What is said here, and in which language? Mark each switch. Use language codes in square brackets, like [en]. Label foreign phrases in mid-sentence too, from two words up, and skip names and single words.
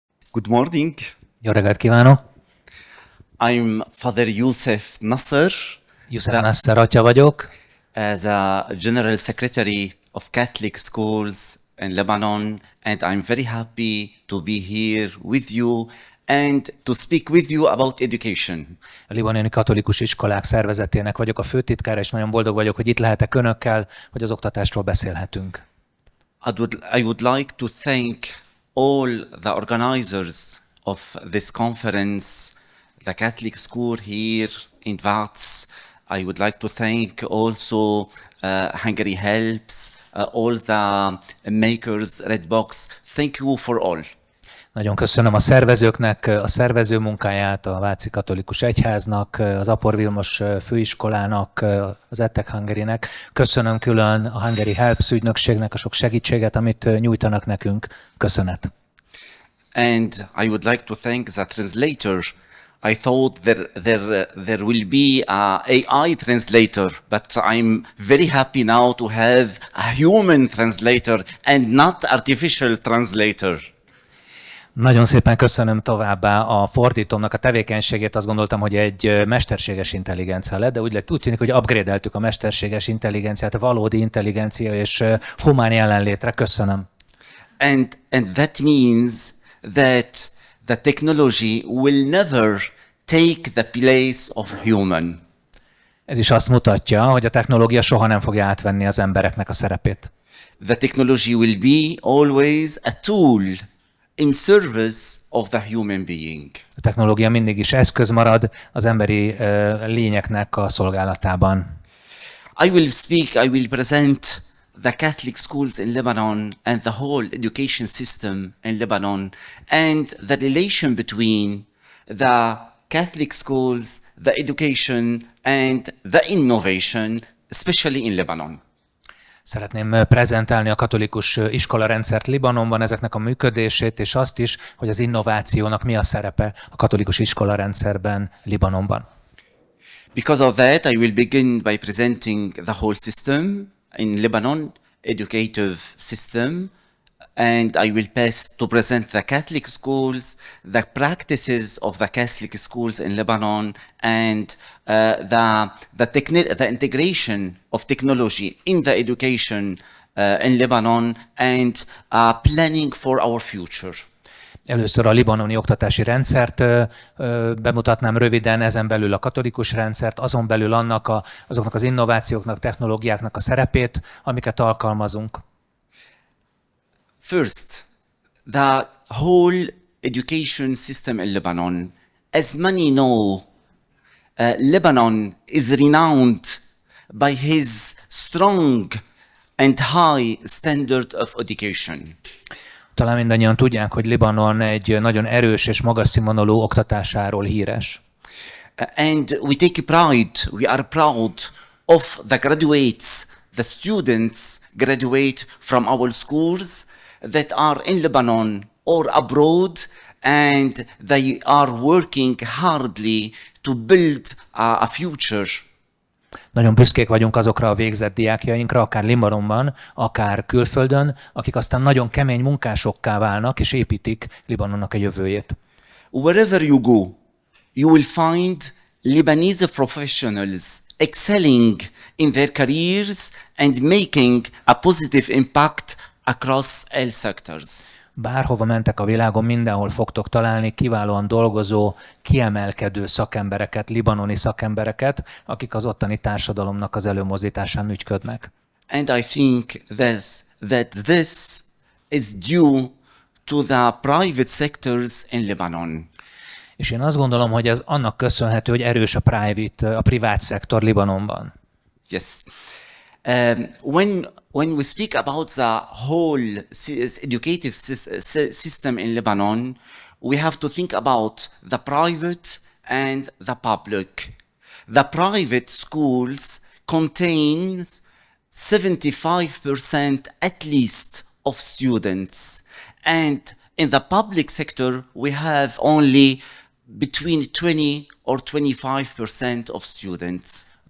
[en] Good morning. [hu] Jó reggelt kívánok! [en] I'm Father Youssef Nasser. [hu] Youssef Nasser atya vagyok. [en] As a General Secretary of Catholic Schools in Lebanon, and I'm very happy to be here with you and to speak with you about education. [hu] A libanoni katolikus iskolák szervezetének vagyok a főtitkára, és nagyon boldog vagyok, hogy itt lehetek önökkel, hogy az oktatásról beszélhetünk. [en] I would like to thank all the organizers of this conference, the Catholic school here in Vác. I would like to thank also Hungary Helps, all the makers, Redbox. Thank you for all. [hu] Nagyon köszönöm a szervezőknek a szervező munkáját, a Váci Katolikus Egyháznak, az Apor Vilmos főiskolának, az EdTech Hungary-nek. Köszönöm külön a Hungary Helps ügynökségnek a sok segítséget, amit nyújtanak nekünk. Köszönet. [en] And I would like to thank the translator. I thought there will be a AI translator, but I'm very happy now to have a human translator and not artificial translator. [hu] Nagyon szépen köszönöm továbbá a fordítómnak a tevékenységét. Azt gondoltam, hogy egy mesterséges intelligencia lett, de úgy tűnik, hogy upgrade-eltük a mesterséges intelligenciát, a valódi intelligencia és humán jelenlétre. Köszönöm. [en] And that means that the technology will never take the place of human. [hu] Ez is azt mutatja, hogy a technológia soha nem fogja átvenni az embereknek a szerepét. [en] The technology will be always a tool in service of the human being. [hu] A technológia mindig is eszköz marad az emberi lényeknek a szolgálatában. [en] I will present the Catholic schools in Lebanon and the whole education system in Lebanon and the relation between the Catholic schools, the education and the innovation, especially in Lebanon. [hu] Szeretném prezentálni a katolikus iskolarendszert Libanonban, ezeknek a működését, és azt is, hogy az innovációnak mi a szerepe a katolikus iskolarendszerben Libanonban. [en] Because of that, I will begin by presenting the whole system in Lebanon, educative system, and I will pass to present the Catholic schools, the practices of the Catholic schools in Lebanon, and the integration of technology in the education in Lebanon, and planning for our future. [hu] Először a libanoni oktatási rendszert bemutatnám röviden, ezen belül a katolikus rendszert, azon belül azoknak az innovációknak, technológiáknak a szerepét, amiket alkalmazunk. [en] First, the whole education system in Lebanon. As many know, Lebanon is renowned by his strong and high standard of education. [hu] Talán mindannyian tudják, hogy Libanon egy nagyon erős és magas színvonalú oktatásáról híres. [en] And we are proud of the graduates, the students graduate from our schools that are in Lebanon or abroad, and they are working hardly to build a future. [hu] Nagyon büszkék vagyunk azokra a végzett diákjainkra, akár Libanonban, akár külföldön, akik aztán nagyon kemény munkásokká válnak és építik Libanonnak a jövőjét. [en] Wherever you go, you will find Lebanese professionals excelling in their careers and making a positive impact across all sectors. [hu] Bárhova mentek a világon, mindenhol fogtok találni kiválóan dolgozó, kiemelkedő szakembereket, libanoni szakembereket, akik az ottani társadalomnak az előmozdításán ügyködnek. [en] And I think that this is due to the private sectors in Lebanon. [hu] És én azt gondolom, hogy ez annak köszönhető, hogy erős a privát szektor Libanonban. [en] Yes. When we speak about the whole educative system in Lebanon, we have to think about the private and the public. The private schools contains 75% at least of students, and in the public sector we have only between 20 or 25% of students.